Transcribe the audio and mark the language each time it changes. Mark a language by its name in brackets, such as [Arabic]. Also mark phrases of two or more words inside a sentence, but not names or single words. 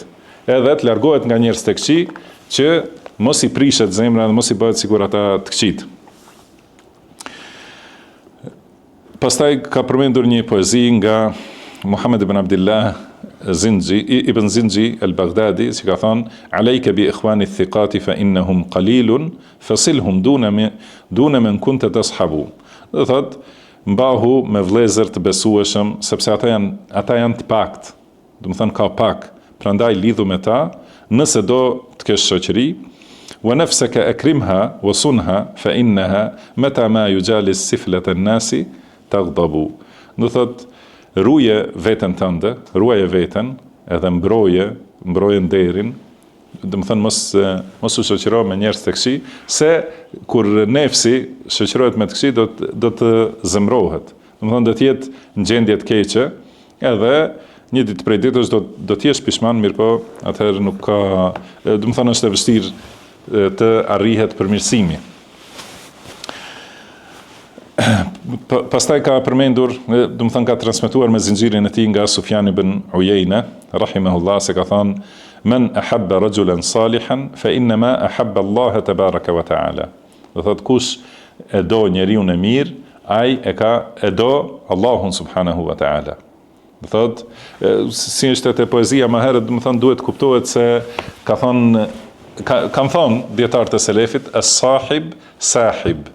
[Albanian] Edhe të largohet nga njerëz të këqij që mos i prishet zemra dhe mos i bëhet sikur ata të këqijt. Pastaj ka përmendur një poezi nga Muhammed ibn Abdullah ibn Zinji al-Baghdadi, që ka thënë: [Arabic] "عليك بإخوان الثقات فإنهم قليل فصلهم دون من كنت تصحب." [Albanian] Do thotë, mbahu me vëllezër të besueshëm, sepse ata janë të pakt. Do të thonë ka pak, prandaj lidhu me ta, nëse do të kesh shoqëri. [Arabic] ونفسك أكرمها وصنها فإنها متى ما يجالس سفلة الناس تغضب. [Albanian] Do thotë, ruje veten tënde, ruaje veten, edhe mbroje nderin, do të thënë mos u shoqëro me njerëz të këqij, se kur nefsi shoqërohet me të këqij do të zemrohet. Do të thënë do të jetë në gjendje të keqe, edhe një ditë prej ditësh do të jesh pishman, mirë po atëherë nuk ka, do të thënë është e vështirë të arrihet përmirësimi. Pastaj ka përmendur, do të thënë ka transmetuar me zinxhirin e tij nga Sufjan ibn Uyayna, rahimahullah, se ka thënë: [Arabic] "من أحب رجلا صالحا فإنما أحب الله تبارك وتعالى." [Albanian] Do thotë kush e do njeriu e mirë, ai e do Allahun [Arabic] سبحانه وتعالى. [Albanian] Do thotë, si është te poezia më herët, do të thënë duhet kuptohet se kanë thënë dietarët e selefit, [Arabic] الصاحب ساحب.